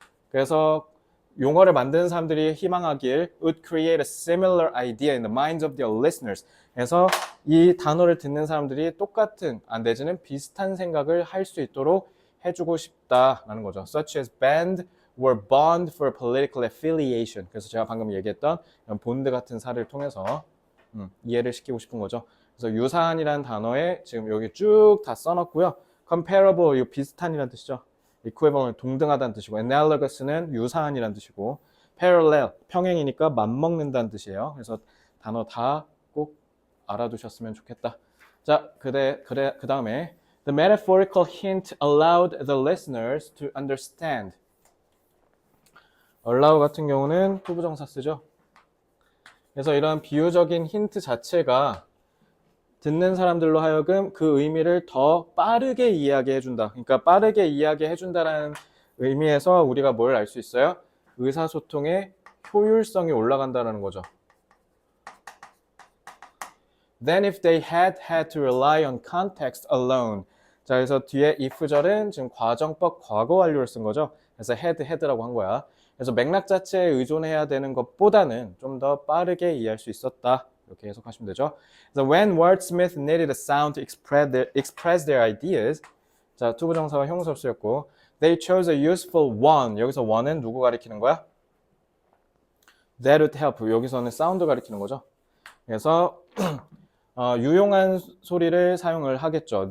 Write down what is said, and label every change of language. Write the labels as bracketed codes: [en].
[ko] 그래서 용어를 만드는 사람들이 희망하길 [en] would create a similar idea in the minds of their listeners. [ko] 그래서 이 단어를 듣는 사람들이 똑같은, 내지는 비슷한 생각을 할 수 있도록 해주고 싶다라는 거죠. [en] Such as band or bond for political affiliation. [ko] 그래서 제가 방금 얘기했던 이런 본드 같은 사례를 통해서 이해를 시키고 싶은 거죠. 그래서 유사한이라는 단어에 지금 여기 쭉 다 써놨고요. [en] comparable, [ko] 이거 비슷한이라는 뜻이죠. [en] equivalent, [ko] 동등하다는 뜻이고, [en] analogous는 [ko] 유사한이라는 뜻이고, [en] parallel, [ko] 평행이니까 맞먹는다는 뜻이에요. 그래서 단어 다 꼭 알아두셨으면 좋겠다. 자, 그 다음에 [en] the metaphorical hint allowed the listeners to understand. allow [ko] 같은 경우는 투부정사 쓰죠. 그래서 이런 비유적인 힌트 자체가 듣는 사람들로 하여금 그 의미를 더 빠르게 이해하게 해준다. 그러니까 빠르게 이해하게 해준다라는 의미에서 우리가 뭘 알 수 있어요? 의사소통의 효율성이 올라간다는 거죠. [en] Then if they had to rely on context alone. [ko] 자, 그래서 뒤에 if절은 지금 과정법 과거 완료를 쓴 거죠. 그래서 [en] had라고 [ko] 한 거야. 그래서 맥락 자체에 의존해야 되는 것보다는 좀 더 빠르게 이해할 수 있었다. 이렇게 해석하시면 되죠. 그래서 [en] when wordsmith needed a sound to express their ideas. [ko] 자, 투부정사와 형용사를 쓰였고 [en] they chose a useful one. [ko] 여기서 [en] one은 [ko] 누구 가리키는 거야? [en] That would help. [ko] 여기서는 사운드 가리키는 거죠. 그래서 유용한 소리를 사용을 하겠죠.